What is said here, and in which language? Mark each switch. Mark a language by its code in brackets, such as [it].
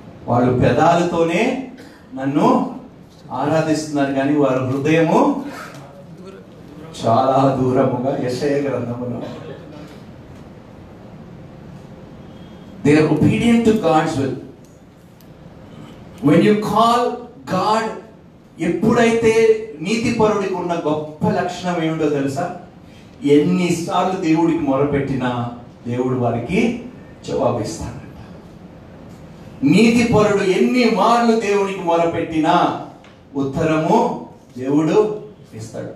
[te] వాళ్ళు పెదాలతోనే నన్ను ఆరాధిస్తున్నారు కానీ వారి హృదయము చాలా దూరముగా. యెషయా గ్రంథములో [en] They are obedient to God's will. When you call God, [te] ఎప్పుడైతే నీతిపరుడికి ఉన్న గొప్ప లక్షణం ఏమిటో తెలుసా? ఎన్నిసార్లు దేవుడికి మొరపెట్టినా దేవుడు వారికి జవాబిస్తాడంట. నీతిపరుడు ఎన్ని మార్లు దేవునికి మొరపెట్టినా ఉత్తరము దేవుడు ఇస్తాడు.